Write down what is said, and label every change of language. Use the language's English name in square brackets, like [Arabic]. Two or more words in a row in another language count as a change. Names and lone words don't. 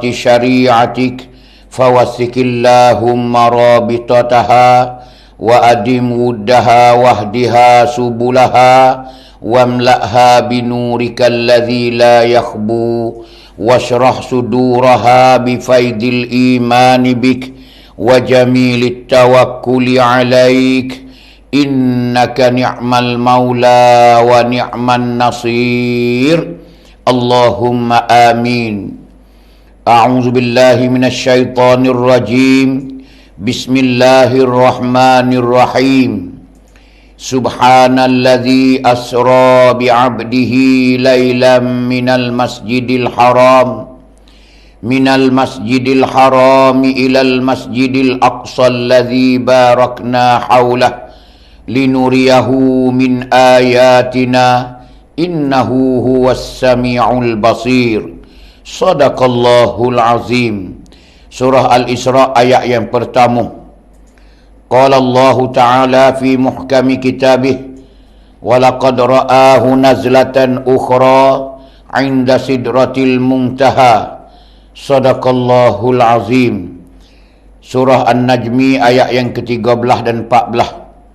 [Arabic] شريعتك فوثق اللهم رابطتها وأدم ودها واهدها سبلها واملأها بنورك الذي لا يخبو واشرح صدورها بفيض الإيمان بك وجميل التوكل عليك إنك نعم المولى ونعم النصير. اللهم آمين. أعوذ بالله من الشيطان الرجيم. Bismillahirrahmanirrahim. سبحان الذي أسرى بعبده ليلا من المسجد الحرام إلى المسجد الأقصى الذي باركنا حوله لنريه من آياتنا إنه هو السميع البصير. صدق الله العظيم. [Indonesian] Surah Al-Isra ayat yang pertama. [Arabic] قال الله تعالى في محكم كتابه ولقد رآه نزلة أخرى عند سدرة المنتهى. صدق الله العظيم. [Indonesian] Surah An-Najmi ayat yang ke-13 dan 14.